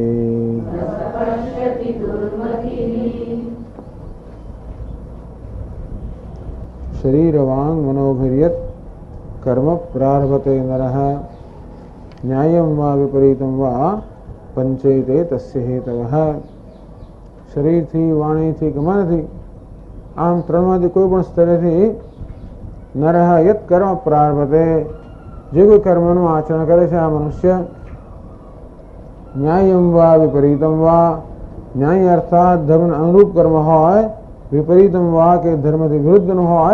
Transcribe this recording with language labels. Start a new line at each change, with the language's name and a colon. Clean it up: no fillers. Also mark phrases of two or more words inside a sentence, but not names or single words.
Sanskrit: शरीरवांग मनोभिर्यत कर्म प्रारभते नरः न्यायं वा विपरीतं वा पंचैते तस्य हेतवः।
Gujarati: शरीरથી વાણીથી કે મનથી આમ ત્રણમાંથી કોઈ પણ સ્તરેથી
Sanskrit: नरः यत् कर्म प्रारभते
Gujarati: જે કોઈ કર્મનું આચરણ કરે છે આ મનુષ્ય
Sanskrit: न्यायं वा विपरीतं वा
Gujarati: ન્યાય અર્થાત ધર્મને અનુરૂપ કર્મ હોય
Sanskrit: विपरीतं वा
Gujarati: કે ધર્મથી વિરુદ્ધનું હોય